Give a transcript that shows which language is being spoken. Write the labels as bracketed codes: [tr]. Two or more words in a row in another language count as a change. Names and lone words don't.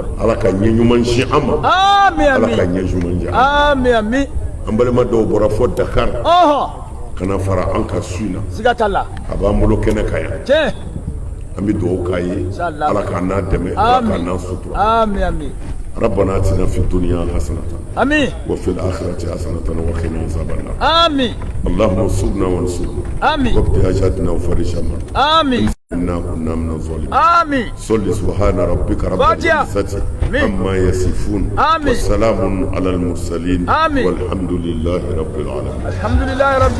[bm] ala ka ɲɛ ɲuman si an ma ala ka ɲɛ ɲuman di amin an balima dɔw bɔra fɔ Dakar ka na fara an ka su in na siga t'a la a b'an bolo kɛnɛ kan yan tiɲɛ an bɛ dugawu k'a ye ala k'a n'a dɛmɛ ala k'a n'a sutura amin [ar] ربنا اتنا في الدنيا حسنة امين وفي الآخرة حسنة وقنا عذاب النار امين اللهم انصرنا وانصرنا امين واقض حاجاتنا وفرج همنا امين إنا كنا من الظالمين امين صل سبحان ربك رب العزة عما يصفون وسلام على المرسلين والحمد لله رب العالمين